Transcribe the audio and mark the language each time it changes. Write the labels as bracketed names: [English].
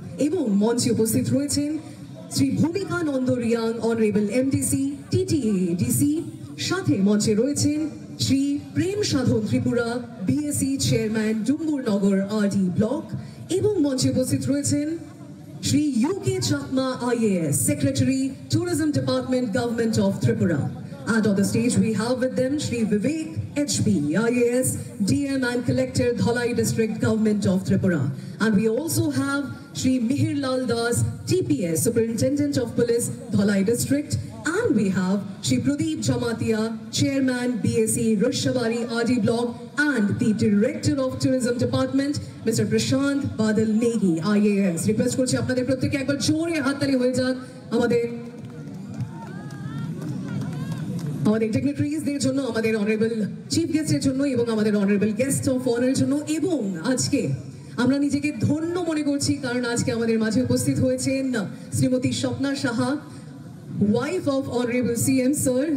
[Bangla] এবং মঞ্চে উপস্থিত রয়েছেন শ্রী ভূমিকা Nanda Reang, honourable MDC TTA DC. সাথে মঞ্চে রয়েছেন শ্রী প্রেম সাধন Tripura, BSc chairman Dumburnagar RD block. এবং মঞ্চে উপস্থিত রয়েছেন Shri UK Chakma IAS, Secretary, Tourism Department, Government of Tripura. [English] And on the stage we have with them Shri Vivek HB, IAS, DM and Collector, Dhalai District, Government of Tripura. And we also have Shri Mihir Lal Das, TPS, Superintendent of Police, Dhalai District. And we have Shri Pradeep Jamatia, Chairman, BSc, Rishabari, RD Block, and the Director of Tourism Department, Mr. Prashant Badal Negi, IAS. [Bangla] Request করছি আপনাদের প্রত্যেককে একবার জোরে হাততালি হয়ে যাক আমাদের ডিগনিটারিজদের জন্য, আমাদের অনারেবল চিফ গেস্টের জন্য এবং আমাদের অনারেবল গেস্ট অফ অনারের জন্য। এবং আজকে আমরা নিজেকে ধন্য মনে করছি কারণ আজকে আমাদের মাঝে উপস্থিত হয়েছেন Shrimati Swapna Saha, wife of honourable CM sir.